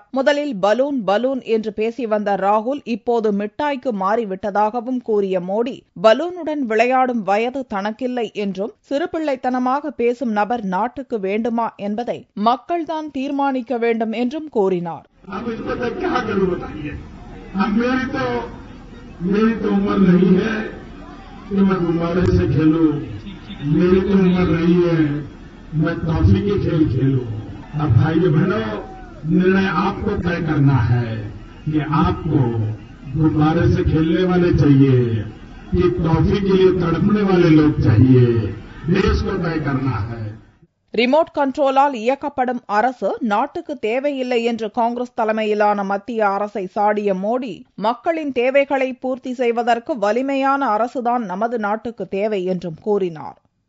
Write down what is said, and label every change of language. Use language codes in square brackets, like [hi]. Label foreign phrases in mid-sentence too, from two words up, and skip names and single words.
[ta] முதலில் பலூன் பலூன் என்று பேசி வந்த ராகுல் இப்போது மிட்டாய்க்கு மாறிவிட்டதாகவும் கூறிய மோடி, பலூனுடன் விளையாடும் வயது தனக்கில்லை என்றும் சிறு பிள்ளைத்தனமாக பேசும் நபர் நாட்டுக்கு வேண்டுமா என்பதை மக்கள்தான் தீர்மானிக்க வேண்டும் என்றும் கூறினார். [hi] अब इसको मैं क्या करूं बताइए। अब मेरी तो उम्र नहीं है कि मैं गुब्बारे से खेलूं, मेरी तो उम्र नहीं है मैं टॉफी के खेल खेलूं। अब भाई बहनों, निर्णय आपको तय करना है कि आपको गुब्बारे से खेलने वाले चाहिए कि टॉफी के लिए तड़पने वाले लोग चाहिए, देश को तय करना है. [ta] ரிமோட் கண்ட்ரோலால் இயக்கப்படும் அரசு நாட்டுக்கு தேவையில்லை என்று காங்கிரஸ் தலைமையிலான மத்திய அரசை சாடிய மோடி, மக்களின் தேவைகளை பூர்த்தி செய்வதற்கு வலிமையான அரசுதான் நமது நாட்டுக்கு தேவை என்றும் கூறினார்.